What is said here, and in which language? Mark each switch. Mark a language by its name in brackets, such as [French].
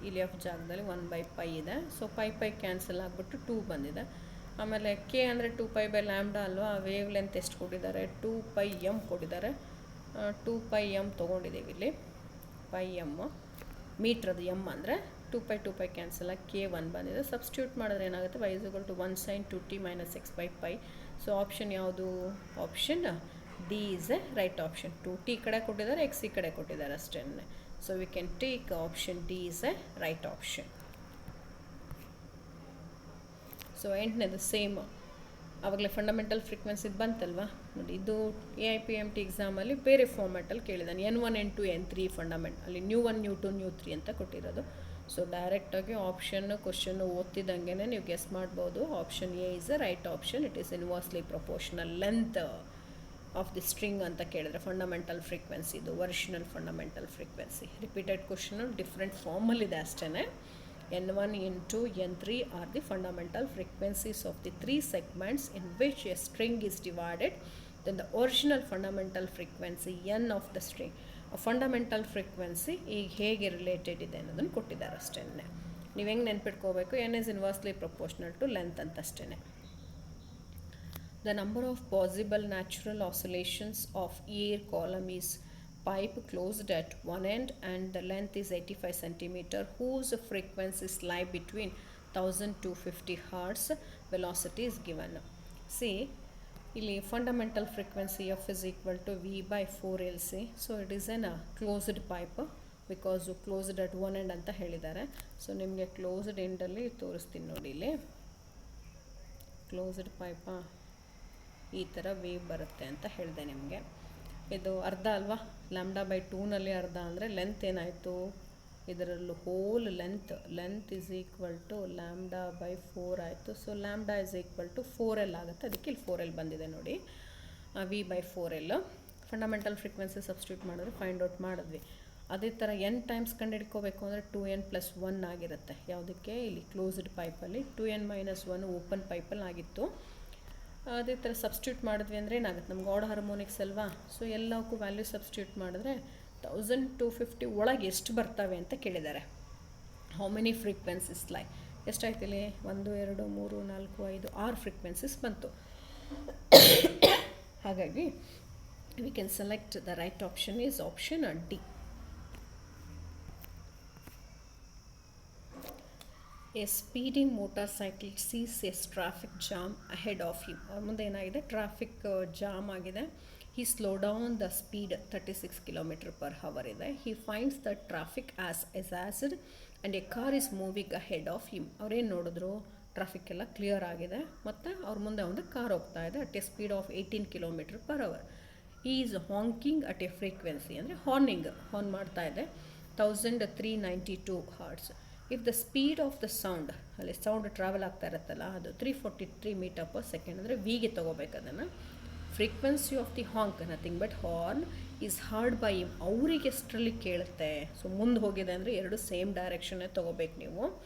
[Kannada] ಇಲ್ಲಿ ಎಫ್ ಜಾಗದಲ್ಲಿ 1/π ಇದೆ. ಸೊ ಪೈ ಕ್ಯಾನ್ಸಲ್ ಆಗಿಬಿಟ್ಟು 2 ಬಂದಿದೆ. ಆಮೇಲೆ ಕೆ ಅಂದರೆ 2π/λ ಅಲ್ವಾ, ವೇವ್ ಲೆಂತ್ ಎಷ್ಟು ಕೊಟ್ಟಿದ್ದಾರೆ, 2πm ಕೊಟ್ಟಿದ್ದಾರೆ. 2πm ತೊಗೊಂಡಿದ್ದೀವಿ ಇಲ್ಲಿ, πm ಮೀಟ್ರದು, ಎಮ್ ಅಂದರೆ 2π ಕ್ಯಾನ್ಸಲ್ ಆಗಿ k1 ಬಂದಿದೆ. ಸಬ್ಸ್ಟಿಟ್ಯೂಟ್ ಮಾಡಿದ್ರೆ ಏನಾಗುತ್ತೆ, y = 1 sin 2t - x/π. [English] So option ಯಾವುದು, option D is a right option. [Kannada] 2t ಕಡೆ ಕೊಟ್ಟಿದ್ದಾರೆ, x ಈ ಕಡೆ ಕೊಟ್ಟಿದ್ದಾರೆ ಅಷ್ಟೇ. [English] So we can take option D is a right option. [Kannada] So ಎಂಟನೇದು same ಆವಾಗಲೇ ಫಂಡಮೆಂಟಲ್ ಫ್ರೀಕ್ವೆನ್ಸಿದು ಬಂತಲ್ವಾ ನೋಡಿ. ಇದು AIPMT ಎಕ್ಸಾಮಲ್ಲಿ ಬೇರೆ ಫಾರ್ಮ್ಯಾಟಲ್ಲಿ ಕೇಳಿದ್ದಾನೆ. N1 N2 N3 ಫಂಡಮೆಂಟ್, ಅಲ್ಲಿ ನ್ಯೂ 1 ನ್ಯೂ 2 ನ್ಯೂ 3 ಅಂತ ಕೊಟ್ಟಿರೋದು. ಸೊ ಡೈರೆಕ್ಟಾಗಿ ಆಪ್ಷನ್ನು ಕ್ವಶನ್ನು ಓದ್ತಿದ್ದಂಗೆ ನೀವು ಗೆಸ್ ಮಾಡ್ಬೋದು. [English] Option A is the right option. It is inversely proportional length of the string [Kannada] ಅಂತ ಕೇಳಿದ್ರೆ [English] Fundamental frequency, ಇದು original fundamental frequency. [Kannada] Repeated question different ಫಾರ್ಮಲ್ಲಿದೆ ಅಷ್ಟೇ. [English] N1, N2, N3 are the fundamental frequencies of the three segments in which a string is divided. Then the original fundamental frequency N of the string. [Kannada] A fundamental frequency ಈಗ ಹೇಗೆ related ಇದೆ ಅನ್ನೋದನ್ನು ಕೊಟ್ಟಿದ್ದಾರೆ ಅಷ್ಟೇ. ನೀವು ಹೆಂಗೆ ನೆನ್ಪಿಟ್ಕೋಬೇಕು, [English] N is inversely proportional to length [Kannada] ಅಂತ ಅಷ್ಟೇ. [English] The number of possible natural oscillations of air column is pipe closed at one end and the length is 85 centimeter, whose frequencies lie between 1250 hertz. Velocity is given. See, ಇಲ್ಲಿ fundamental frequency F is equal to V by 4LC. So it is an closed pipe because closed at one end [Kannada] ಅಂತ ಹೇಳಿದ್ದಾರೆ. So ನಿಮಗೆ closed ಎಂಡಲ್ಲಿ ತೋರಿಸ್ತೀನಿ ನೋಡಿ. ಇಲ್ಲಿ closed pipe ಈ ಥರ wave ಬರುತ್ತೆ ಅಂತ ಹೇಳಿದೆ ನಿಮಗೆ. ಇದು ಅರ್ಧ ಅಲ್ವಾ, λ/2ನಲ್ಲಿ ಅರ್ಧ ಅಂದರೆ ಲೆಂತ್ ಏನಾಯಿತು, ಇದರಲ್ಲೂ [English] whole length is equal to λ/4 [Kannada] ಆಯಿತು. [English] so λ is equal to 4L [Kannada] ಆಗುತ್ತೆ. ಅದಕ್ಕೆ ಇಲ್ಲಿ 4L ಬಂದಿದೆ ನೋಡಿ. V/4L ಫಂಡಮೆಂಟಲ್ ಫ್ರೀಕ್ವೆನ್ಸಿ ಸಬ್ಸ್ಟಿಟ್ಯೂಟ್ ಮಾಡಿದ್ರೆ ಫೈಂಡ್ ಔಟ್ ಮಾಡಿದ್ವಿ. ಅದೇ ಥರ n ಟೈಮ್ಸ್ ಕಂಡುಹಿಡ್ಕೋಬೇಕು ಅಂದರೆ 2n+1 ಆಗಿರುತ್ತೆ. ಯಾವುದಕ್ಕೆ, ಇಲ್ಲಿ ಕ್ಲೋಸ್ಡ್ ಪೈಪಲ್ಲಿ. 2n-1 ಓಪನ್ ಪೈಪಲ್ಲಿ ಆಗಿತ್ತು. ಅದೇ ಥರ ಸಬ್ಸ್ಟಿಟ್ಯೂಟ್ ಮಾಡಿದ್ವಿ ಅಂದರೆ ಏನಾಗುತ್ತೆ, ನಮ್ಗೆ ಆಡ್ ಹಾರ್ಮೋನಿಕ್ಸ್ ಅಲ್ವಾ. ಸೊ ಎಲ್ಲಕ್ಕೂ ವ್ಯಾಲ್ಯೂ ಸಬ್ಸ್ಟಿಟ್ಯೂಟ್ ಮಾಡಿದ್ರೆ 1250 ಒಳಗೆ ಎಷ್ಟು ಬರ್ತವೆ ಅಂತ ಕೇಳಿದ್ದಾರೆ. [English] how many frequencies lie, [Kannada] ಎಷ್ಟಾಯ್ತು ಇಲ್ಲಿ, 1 2 3 4 5 6 ಫ್ರೀಕ್ವೆನ್ಸೀಸ್ ಬಂತು. [English] ಹಾಗಾಗಿ we can select the right option is option D. A speeding motorcycle sees a traffic jam ahead of him. [Kannada] ಅವ್ರ ಮುಂದೆ ಏನಾಗಿದೆ, ಟ್ರಾಫಿಕ್ ಜಾಮ್ ಆಗಿದೆ. [English] he slow down the speed [Kannada] 36 km/h ಇದೆ. [English] he finds the traffic as hazard and a car is moving ahead of him. [Kannada] ಅವ್ರೇನು ನೋಡಿದ್ರು, traffic ಎಲ್ಲ clear ಆಗಿದೆ ಮತ್ತು ಅವ್ರ ಮುಂದೆ ಒಂದು ಕಾರ್ ಹೋಗ್ತಾ ಇದೆ [English] At a speed of 18 km/h. he is honking at a frequency [Kannada] ಅಂದರೆ ಹಾರ್ನ್ ಮಾಡ್ತಾ ಇದೆ [English] 1392 hertz. If the speed of the sound, [Kannada] ಅಲ್ಲಿ ಸೌಂಡ್ ಟ್ರಾವೆಲ್ ಆಗ್ತಾ ಇರುತ್ತಲ್ಲ, ಅದು 343 m/s ಅಂದರೆ ವಿಗೆ ತೊಗೋಬೇಕು ಅದನ್ನು. [English] Frequency of the honk nothing but horn is heard by him. [Kannada] ಅವ್ರಿಗೆ ಎಷ್ಟರಲ್ಲಿ ಕೇಳುತ್ತೆ. ಸೊ ಮುಂದೆ ಹೋಗಿದೆ ಅಂದರೆ ಎರಡು ಸೇಮ್ ಡೈರೆಕ್ಷನ್ನೇ ತೊಗೋಬೇಕು ನೀವು.